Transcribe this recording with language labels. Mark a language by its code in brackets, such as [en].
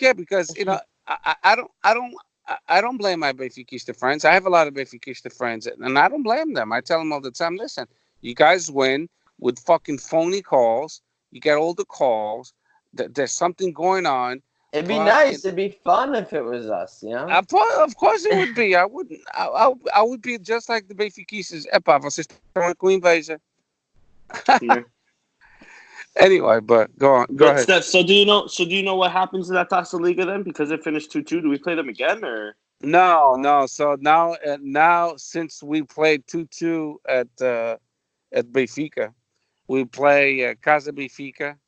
[en] Yeah, because I don't blame my Benfiquista friends. I have a lot of Benfiquista friends, and I don't blame them. I tell them all the time, listen, you guys win with fucking phony calls. You get all the calls. There's something going on. It'd be nice. It'd be fun if it was us, Of course it would be. I wouldn't. I would be just like the Benfiquistas. [pt] Epá, vocês estão com inveja. [en] Anyway, but go on. Go ahead. Steph, so do you know what happens to that Taça Liga then? Because it finished 2-2. Do we play them again or? No. So now since we played 2-2 at Benfica, we play Casa Benfica.